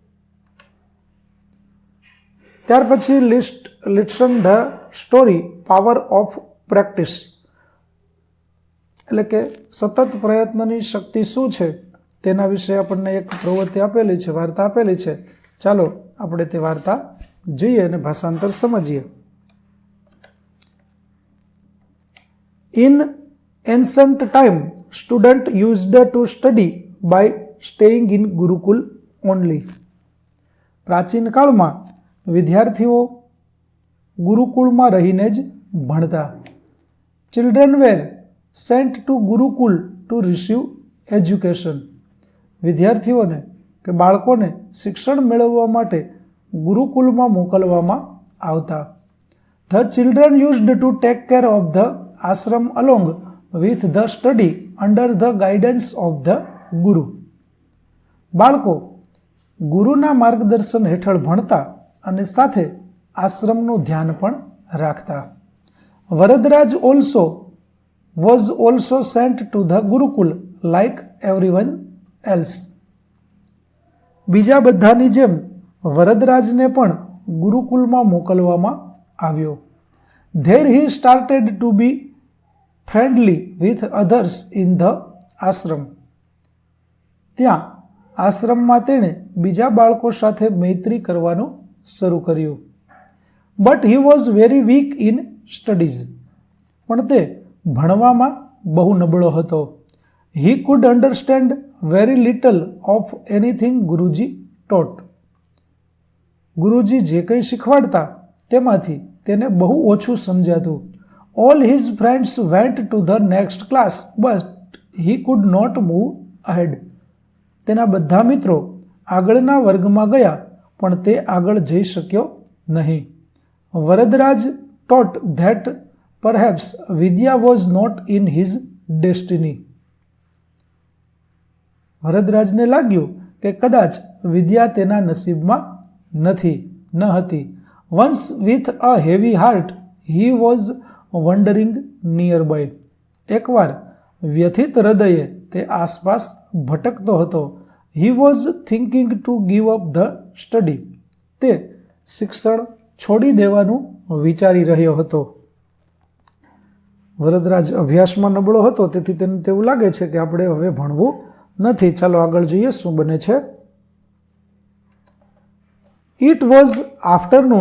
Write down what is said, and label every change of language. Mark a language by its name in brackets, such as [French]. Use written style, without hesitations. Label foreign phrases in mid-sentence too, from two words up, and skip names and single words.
[Gujarati] ત્યાર પછી [English] listen the story power of practice, [Gujarati] એટલે કે સતત પ્રયત્નની શક્તિ શું છે તેના વિશે આપણને એક પ્રવૃત્તિ આપેલી છે, વાર્તા આપેલી છે. ચાલો આપણે તે વાર્તા જોઈએ અને ભાષાંતર સમજીએ. [English] In ancient time, students used to study by staying in Gurukul only. [Gujarati] પ્રાચીન કાળમાં વિદ્યાર્થીઓ ગુરુકુળમાં રહીને જ ભણતા. [English] Children were sent to Gurukul to receive education. [Gujarati] વિદ્યાર્થીઓને કે બાળકોને શિક્ષણ મેળવવા માટે ગુરુકુલમાં મોકલવામાં આવતા. [English] The children used to take care of the ashram along with the study under the guidance of the guru. [Gujarati] બાળકો ગુરુના માર્ગદર્શન હેઠળ ભણતા અને સાથે આશ્રમનું ધ્યાન પણ રાખતા. [English] વરદરાજ was also sent to the Gurukul like everyone else. [Gujarati] બીજા બધાની જેમ વરદરાજને પણ ગુરુકુલમાં મોકલવામાં આવ્યો. [English] There he started to be friendly with others in the ashram. [Gujarati] ત્યાં આશ્રમમાં તેણે બીજા બાળકો સાથે મૈત્રી કરવાનું શરૂ કર્યું. [English] But he was very weak in studies. [Gujarati] પણ તે ભણવામાં બહુ નબળો હતો. [English] He could understand very little of anything Guruji taught. [Gujarati] ગુરુજી જે કંઈ શીખવાડતા તેમાંથી તેને બહુ ઓછું સમજાતું. [English] All his friends went to the next class, but he could not move ahead. [Gujarati] તેના બધા મિત્રો આગળના વર્ગમાં ગયા પણ તે આગળ જઈ શક્યો નહીં. [English] વરદરાજ taught that perhaps Vidya was not in his destiny. [Gujarati] વરદરાજને લાગ્યું કે કદાચ વિદ્યા તેના નસીબમાં ન હતી. [English] Once with a heavy heart he was wandering nearby. [Gujarati] એકવાર વ્યથિત હૃદયે તે આસપાસ ભટકતો હતો. [English] He was thinking to give up the study. [Gujarati] તે શિક્ષણ છોડી દેવાનું વિચારી રહ્યો હતો. વરદરાજ અભ્યાસમાં નબળો હતો, તેથી તેને તેવું લાગે છે કે આપણે હવે ભણવું નથી. ચાલો આગળ જોઈએ શું બને છે. [English] It was afternoon.